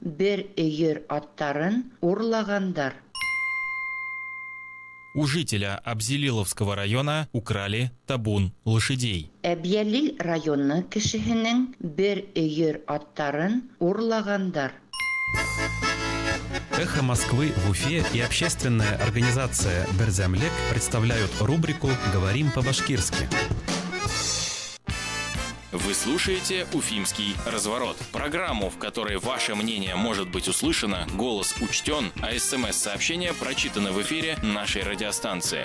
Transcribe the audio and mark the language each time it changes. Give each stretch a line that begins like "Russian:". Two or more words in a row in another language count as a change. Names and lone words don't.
Bashkir: бер өйөр аттарын урлагандар.
Russian: У жителя Абзелиловского района украли табун лошадей.
Bashkir: Әбьялил районы кешеһенең бер өйөр аттарын урлагандар.
Russian: «Эхо Москвы» в Уфе и общественная организация «Берзямлек» представляют рубрику «Говорим по-башкирски». Вы слушаете «Уфимский разворот». Программу, в которой ваше мнение может быть услышано, голос учтен, а СМС-сообщения прочитаны в эфире нашей радиостанции.